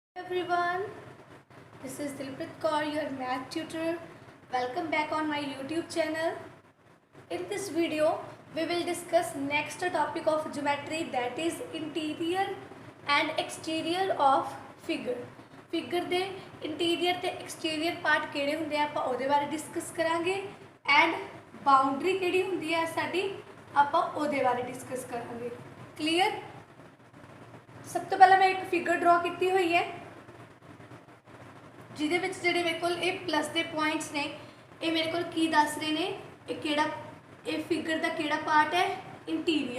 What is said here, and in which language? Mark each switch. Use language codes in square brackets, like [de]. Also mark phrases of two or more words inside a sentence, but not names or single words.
[en] everyone. This is Dilpreet Kaur, your math tutor. Welcome back on my YouTube channel. In this video, we will discuss next topic of geometry, that is interior and exterior of figure. [pa] Figure ਦੇ interior ਤੇ exterior part ਕਿਹੜੇ ਹੁੰਦੇ ਆ ਆਪਾਂ ਉਹਦੇ ਬਾਰੇ ਡਿਸਕਸ ਕਰਾਂਗੇ [en] and boundary [pa] ਕਿਹੜੀ ਹੁੰਦੀ ਹੈ ਸਾਡੀ ਆਪਾਂ ਉਹਦੇ ਬਾਰੇ ਡਿਸਕਸ ਕਰਾਂਗੇ. Clear? ਸਭ ਤੋ ਪਹਿਲਾ ਮੈਂ ਇੱਕ [en] figure draw [pa] ਕੀ ਹੋਈ ਹੈ ਜਿਹਦੇ ਵਿੱਚ ਜਿਹੜੇ ਮੇਰੇ ਕੋਲ ਇਹ ਪਲੱਸ ਕੇ ਪੁਆਇੰਟਸ ਨੇ ਇਹ ਮੇਰੇ ਕੋਲ ਕੀ ਦੱਸ ਰਹੇ ਨੇ ਇਹ ਕਿਹੜਾ ਇਹ ਫਿਗਰ ਕਾ ਕਿਹੜਾ ਪਾਰਟ ਹੈ ਇੰਟੀਰੀਅਰ.